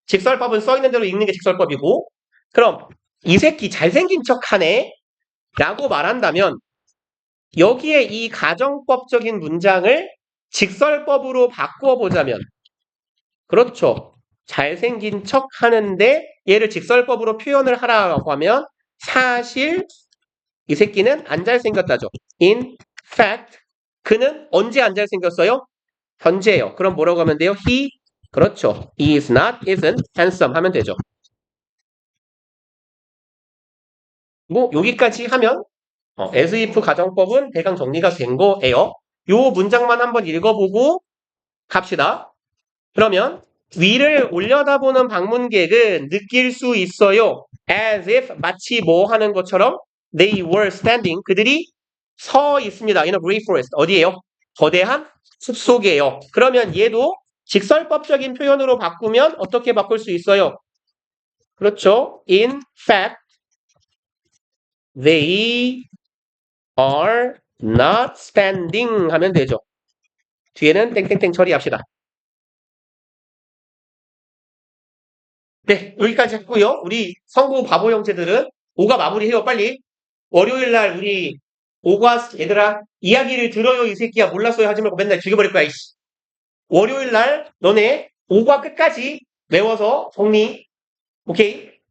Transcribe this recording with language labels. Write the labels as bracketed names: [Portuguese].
[Korean] 직설법은 써있는 대로 읽는 게 직설법이고 그럼 이 새끼 잘생긴 척하네 라고 말한다면 여기에 이 가정법적인 문장을 직설법으로 바꾸어 보자면 그렇죠. 잘생긴 척 하는데 얘를 직설법으로 표현을 하라고 하면 사실 이 새끼는 안 잘생겼다죠. [English] In fact [Korean] 그는 언제 안 잘생겼어요? 현재예요. 그럼 뭐라고 하면 돼요? He 그렇죠. [English] He is not, isn't handsome [Korean] 하면 되죠. 뭐 여기까지 하면 as if 가정법은 대강 정리가 된 거예요. 요 문장만 한번 읽어보고 갑시다. 그러면 위를 올려다보는 방문객은 느낄 수 있어요. [English] As if [Korean] 마치 뭐 하는 것처럼 [English] they were standing [Korean] 그들이 서 있습니다. [English] In a great forest [Korean] 어디예요? 거대한 숲속이에요. 그러면 얘도 직설법적인 표현으로 바꾸면 어떻게 바꿀 수 있어요? 그렇죠. [English] In fact, they are not standing [Korean] 하면 되죠. 뒤에는 땡땡땡 처리합시다. 네, 여기까지 했고요. 우리 성구 바보 형제들은 5가 마무리해요, 빨리. 월요일 날 우리 5과 얘들아 이야기를 들어요, 이 새끼야. 몰랐어요 하지 말고 맨날 죽여버릴 거야, 이씨. 월요일 날 너네 5과 끝까지 외워서 정리, 오케이?